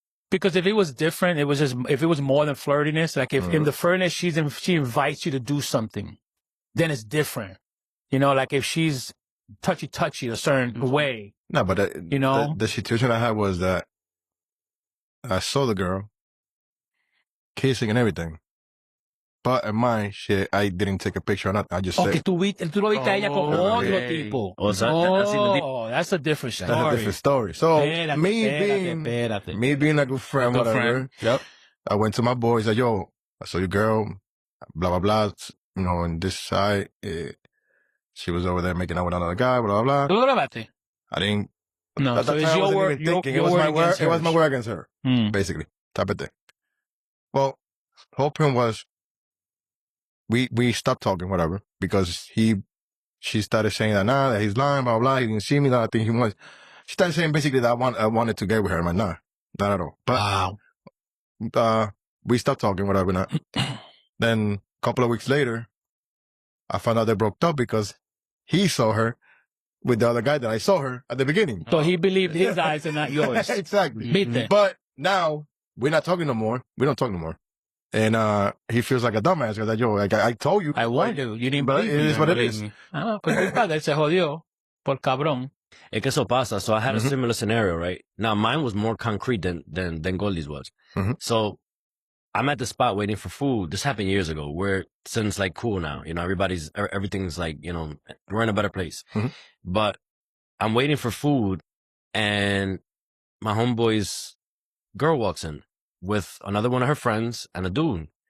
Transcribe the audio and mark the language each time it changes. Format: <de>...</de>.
<en>Because if it was different, if it was more than flirtiness, like if in the flirtiness she invites you to do something, then it's different. You know, like if she's touchy a certain way. No, but you know, the situation I had was that I saw the girl kissing and everything. But in my shit, I didn't take a picture or nothing. I just said.</en> <es>Tú lo viste a ella con otro tipo.</es> <en>That's a different story. That's a different story. So, me being a good friend, whatever. Yep. I went to my boys, like, yo, I saw your girl, blah, blah, blah. You know, on this side, she was over there making out with another guy, blah, blah, blah.</en> <es>¿Tú lo grabaste?</es> <en>I didn't. No, so it's your word. It was my word against her, basically. Type of thing. Well, the whole point was, we stopped talking, whatever, because she started saying that he's lying, blah, blah, he didn't see me, that I think he was. She started saying basically that I wanted to get with her. I'm like, nah, not at all. But, we stopped talking, whatever, not. Then a couple of weeks later, I found out they broke up because he saw her with the other guy that I saw her at the beginning. So he believed his eyes and not yours. Exactly. But now, we're not talking no more. We don't talk no more. And he feels like a dumbass because I told you. I warned you. You didn't believe me. It is what it is.</en> <es>Pues mi padre se jodió por cabrón. Es que eso pasa.</es> <en>So I had a similar scenario, right? Now mine was more concrete than Goldie's was. So I'm at the spot waiting for food. This happened years ago. We're since like cool now. You know, everything's like, you know, we're in a better place. But I'm waiting for food and my homeboy's girl walks in with another one of her friends and a dude.</en>